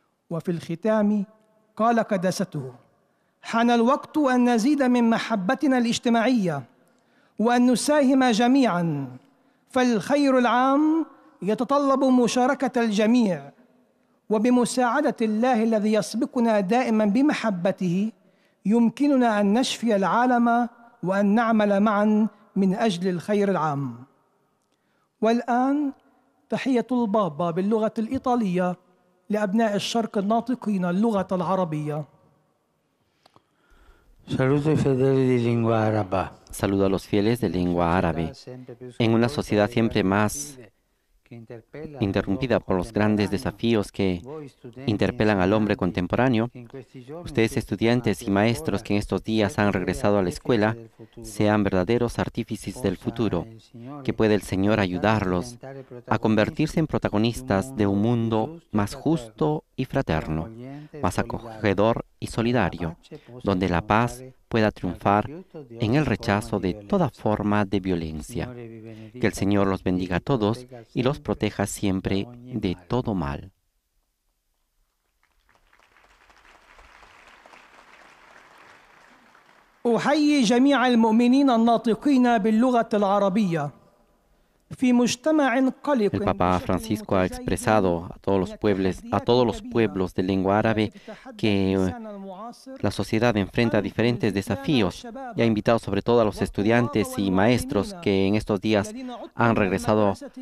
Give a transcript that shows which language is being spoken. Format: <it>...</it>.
<ar>وفي الختام قال قداسته: حان الوقت أن نزيد من محبتنا الاجتماعية وأن نساهم جميعا، فالخير العام يتطلب مشاركة الجميع، وبمساعدة الله الذي يسبقنا دائما بمحبته يمكننا أن نشفي العالم وأن نعمل معا من أجل الخير العام. والآن تحية البابا باللغة الإيطالية لأبناء الشرق الناطقين اللغة العربية.</ar> <es>Saludo</es> <it>ai fedeli di lingua araba.</it> <es>Saludo a los fieles de lengua árabe. En una sociedad siempre más interrumpida por los grandes desafíos que interpelan al hombre contemporáneo, ustedes estudiantes y maestros que en estos días han regresado a la escuela, sean verdaderos artífices del futuro, que puede el Señor ayudarlos a convertirse en protagonistas de un mundo más justo y fraterno, más acogedor y solidario, donde la paz pueda triunfar en el rechazo de toda forma de violencia. Que el Señor los bendiga a todos y los proteja siempre de todo mal.</es> <ar>أحيي جميع المؤمنين الناطقين باللغة العربية</ar> <es>El Papa Francisco ha expresado a todos los pueblos de lengua árabe que la sociedad enfrenta diferentes desafíos y ha invitado sobre todo a los estudiantes y maestros que en estos días han regresado</es>